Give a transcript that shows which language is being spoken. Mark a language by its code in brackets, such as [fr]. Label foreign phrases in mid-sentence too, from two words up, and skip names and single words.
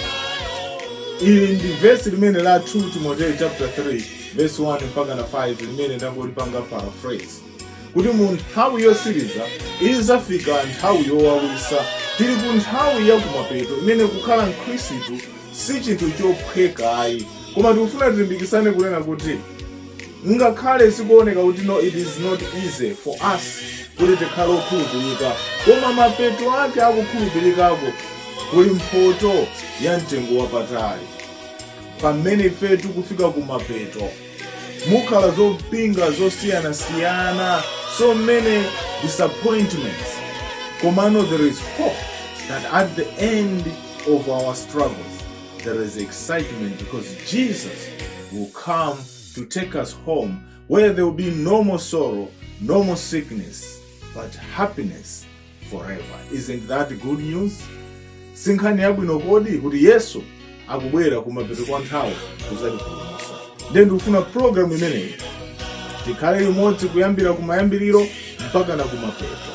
[ny] Ili ndi verse limene la 2 Timoteyo chapter 3 verse 1 mpaka na 5 limene ndangolipanga paraphrase. Kuti mu nthawi yosiriza izafika nthawi yowawisa. Tili ku nthawi yakumapeto imene kukhala Mkhristu si chinthu chophweka ayi, koma tikufuna tilimbikisane kunena kuti ngakhale sikuoneka kuti [en] no, it is not easy for us [ny] kuti tikhale okhulupirika, koma mapeto ake akukhulupirikako kuli mphoto ya mtengo wapatali. Pamene ife tikufika kumapeto mukhala zopinga zosiyanasiyana, [en] so many disappointments, komano there is hope that at the end of our struggles there is excitement, because Jesus will come to take us home where there will be no more sorrow, no more sickness, but happiness forever. Isn't that good news? [ny] Sinkhani yabwino kodi kuti Yesu akubwera kumapeto kwa nthawi kuzatipulumutsa. Ndiye ndikufuna programu imeneyi tikhale limodzi kuyambira kumayambiriro mpaka na kumapeto.